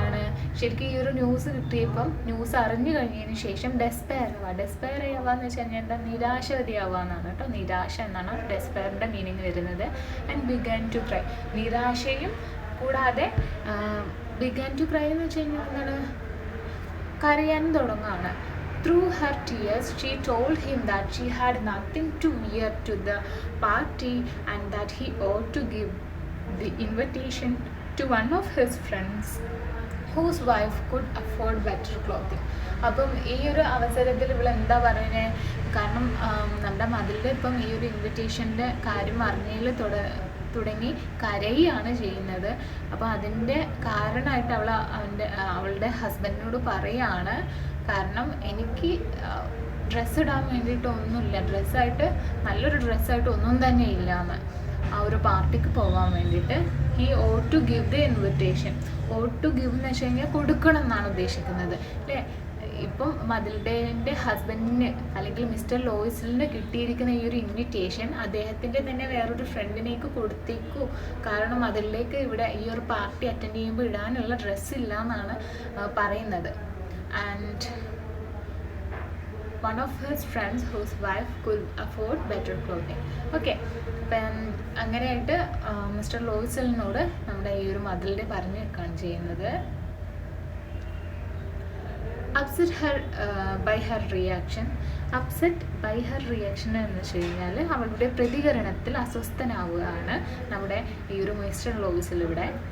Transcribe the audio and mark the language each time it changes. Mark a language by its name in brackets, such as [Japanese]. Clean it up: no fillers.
[Malayalam] എന്താണ്, ശരിക്കും ഈ ഒരു ന്യൂസ് കിട്ടിയപ്പം ന്യൂസ് അറിഞ്ഞു കഴിഞ്ഞതിന് ശേഷം ഡെസ്പെയർ ആവുക എന്ന് വെച്ച് കഴിഞ്ഞാൽ എന്താ, നിരാശവതിയാവുക എന്നാണ് കേട്ടോ. നിരാശ എന്നാണ് ഡെസ്പെയറിൻ്റെ മീനിങ് വരുന്നത്. [English] and began to cry, [Malayalam] നിരാശയും കൂടാതെ [English] began to cry [Malayalam] എന്ന് വെച്ച് കഴിഞ്ഞാൽ എന്താണ്, കരയാനും തുടങ്ങുകയാണ്. [English] Through her tears, she told him that she had nothing to wear to the party and that he ought to give the invitation to one of his friends whose wife could afford better clothing. [Malayalam] അപ്പം ഈ ഒരു അവസരത്തിൽ ഇവൾ എന്താ പറയുന്നത്, കാരണം നമ്മുടെ മതിലിൽ ഇപ്പം ഈ ഒരു ഇൻവിറ്റേഷൻ്റെ കാര്യം അറിഞ്ഞതിൽ തുടങ്ങി കരയുകയാണ് ചെയ്യുന്നത്. അപ്പോൾ അതിൻ്റെ കാരണമായിട്ട് അവളുടെ ഹസ്ബൻഡിനോട് പറയുകയാണ്, കാരണം എനിക്ക് ഡ്രസ്സ് ഇടാൻ വേണ്ടിയിട്ട് ഒന്നുമില്ല, നല്ലൊരു ഡ്രസ്സായിട്ട് ഒന്നും തന്നെ ഇല്ല എന്ന്, ആ ഒരു പാർട്ടിക്ക് പോകാൻ വേണ്ടിയിട്ട്. [English] He ought to give the invitation. Ought to give [Malayalam] എന്ന് വെച്ച് കഴിഞ്ഞാൽ കൊടുക്കണം എന്നാണ് ഉദ്ദേശിക്കുന്നത് അല്ലേ. ഇപ്പം മതിൽഡേൻ്റെ ഹസ്ബൻഡിന് അല്ലെങ്കിൽ മിസ്റ്റർ ലോയിസലിന് കിട്ടിയിരിക്കുന്ന ഈ ഒരു ഇൻവിറ്റേഷൻ അദ്ദേഹത്തിൻ്റെ തന്നെ വേറൊരു ഫ്രണ്ടിനേക്ക് കൊടുത്തേക്കൂ. കാരണം അതിലേക്ക് ഇവിടെ ഈ ഒരു പാർട്ടി അറ്റൻഡ് ചെയ്യുമ്പോൾ ഇടാനുള്ള ഡ്രസ്സ് ഇല്ല എന്നാണ് പറയുന്നത്. And [English] one of his friends whose wife could afford better clothing. [Malayalam] Okay, അപ്പം അങ്ങനെയായിട്ട് മിസ്റ്റർ ലോയിസലിനോട് നമ്മുടെ ഈ ഒരു മതിലിനെ പറഞ്ഞു വെക്കുകയാണ് ചെയ്യുന്നത്. [English] Upset her by her reaction. Upset by her reaction [Malayalam] എന്ന് വെച്ച് കഴിഞ്ഞാൽ അവളുടെ പ്രതികരണത്തിൽ അസ്വസ്ഥനാവുകയാണ് നമ്മുടെ ഈ ഒരു മിസ്റ്റർ ലോയിസൽ ഇവിടെ.